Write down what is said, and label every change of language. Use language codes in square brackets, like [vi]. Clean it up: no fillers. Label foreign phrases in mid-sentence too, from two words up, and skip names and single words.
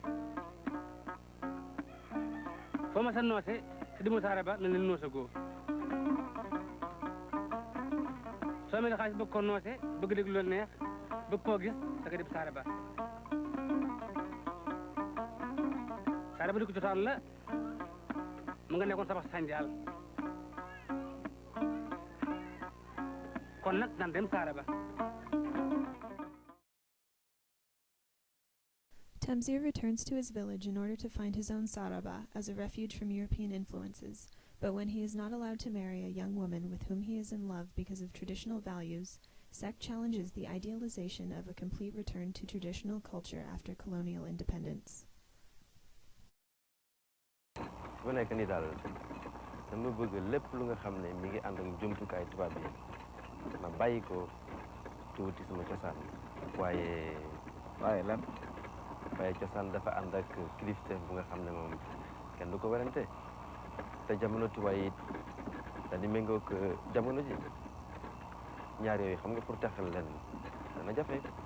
[wo] foo ma sa noose te demoo Saaraba na leen noosa goo soo amee xaalis bëgg ko noose bëgg déglu lu neex bëgg koo gis da nga dem Saaraba Saaraba dëkku cosaan la mu nga nekkoon sabax sanjaal kon nag nan dem Saaraba. [en] Tamsir returns to his village in order to find his own Saaraba as a refuge from European influences, but when he is not allowed to marry a young woman with whom he is in love because of traditional values, Seck challenges the idealization of a complete return to traditional culture after colonial independence. [wo] fu ma nekk nii daal dama bëgg lépp lu nga xam ne mi ngi ànd ak jumtukaay tubaab bi ma bàyyi ko tuuti sama cosaan waaye lan waaye cosaan dafa ànd ak kilifteef bu nga xam ne moom kenn du ko werante te jamono tubaab yi dañu méngoo ak jamono ji ñaar yooyu xam nga pour taxal leen dana jafe.